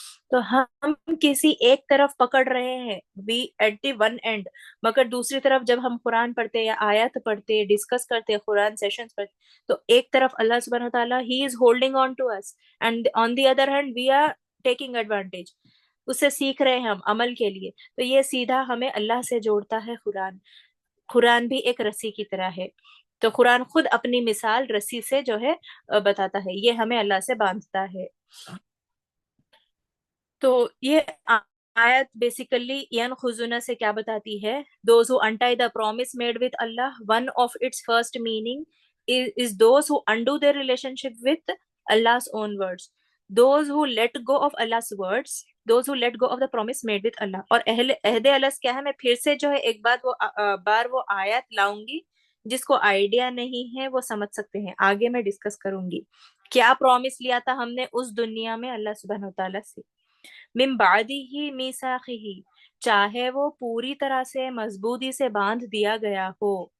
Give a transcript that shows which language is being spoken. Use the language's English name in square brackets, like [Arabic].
[Urdu] تو ہم کسی ایک طرف پکڑ رہے ہیں، [English] we at the one end, [Urdu] مگر دوسری طرف جب ہم قرآن پڑھتے یا آیات پڑھتے، ڈسکس کرتے، قرآن سیشنز پڑھتے، تو ایک طرف اللہ سبحانہ تعالیٰ [English] ہی is holding on to us, and on the other hand we are taking advantage. [Urdu] اس سے سیکھ رہے ہیں ہم عمل کے لیے. تو یہ سیدھا ہمیں اللہ سے جوڑتا ہے قرآن. قرآن بھی ایک رسی کی طرح ہے. تو قرآن خود اپنی مثال رسی سے جو ہے بتاتا ہے، یہ ہمیں اللہ سے باندھتا ہے. تو یہ آیت بیسیکلی ینخذون سے کیا بتاتی ہے؟ [English] Those who untie the promise made with Allah, one of its first meaning is those who undo their relationship with Allah's own words. Those who let go of Allah's words, those who let go of the promise made with Allah. [Urdu] اور عہد الس کیا ہے؟ میں پھر سے جو ہے ایک بار وہ آیت لاؤں گی. جس کو آئیڈیا نہیں ہے وہ سمجھ سکتے ہیں، آگے میں ڈسکس کروں گی. کیا پرومس لیا تھا ہم نے اس دنیا میں اللہ سبحانہ وتعالیٰ سے؟ [Arabic] من بعدہ میثاقہ، [Urdu] چاہے وہ پوری طرح سے مضبوطی سے باندھ دیا گیا ہو.